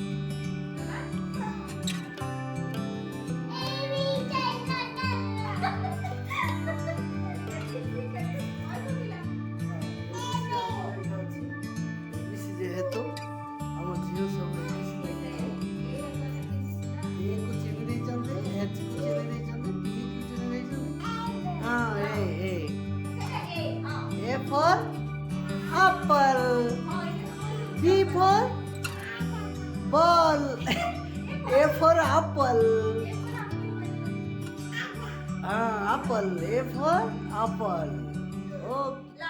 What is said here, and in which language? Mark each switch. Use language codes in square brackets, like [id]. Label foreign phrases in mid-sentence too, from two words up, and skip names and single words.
[or] ଯେହେତୁ ଆମ ଝିଅ ସବୁ ଏକୁ ଚିନି ଦେଇଛନ୍ତି ଏଚକୁ ଚିନି ଦେଇଛନ୍ତି ବିକୁ ଚିନି ଦେଇଛନ୍ତି ହଁ [en] A for apple B for ball A for apple apple A for apple okay